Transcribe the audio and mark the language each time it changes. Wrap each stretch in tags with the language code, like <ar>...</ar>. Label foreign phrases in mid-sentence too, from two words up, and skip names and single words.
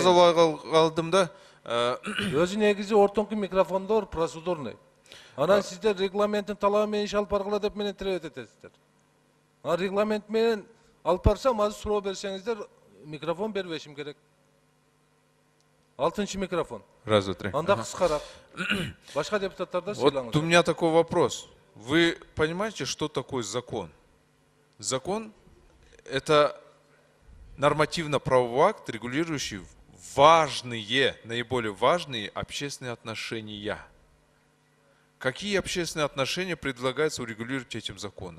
<ky>жазалбай калдым да. Өзү негизи ортоңку микрофондор процедурный. Анан сиздер регламенттин талабы менен иш алып баргыла деп менен талап этесиздер. Регламент менен алып барсам, азыр суроо берсеңиздер, микрофон бербешим керек. 6 микрофон.</ky> <ru>Раз, два, три.</ru> <ky>Анда Ага. кыскараак. Башка депутаттарда Вот сыйлаңыздар.</ky> <ru>у меня такой вопрос. Вы понимаете, что такое закон? Закон – это нормативно-правовой акт, регулирующий важные, наиболее важные общественные отношения. Какие общественные отношения предлагается урегулировать этим законом?</ru>